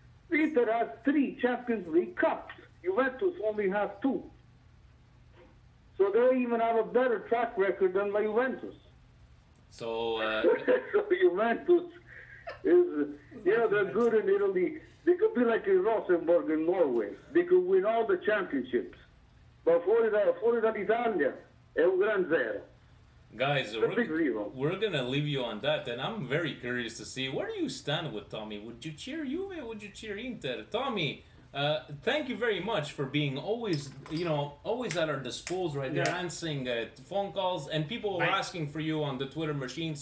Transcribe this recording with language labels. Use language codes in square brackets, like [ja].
[en] L'Inter has 3 Champions League cups. Juventus only has 2. So they even have a better track record than my Juventus. so So Juventus is, they're good in Italy. They could be like in Rosenborg in Norway. They could win all the championships. But [it] fuori dall'Italia è un gran zero. [en] guys, It's a big zero. we're gonna leave you on that, and I'm very curious to see where do you stand with Tommy. Would you cheer Juve? Would you cheer Inter? Tommy, thank you very much for being always at our disposal right there, Yeah. answering phone calls, and people were asking for you on the Twitter machine.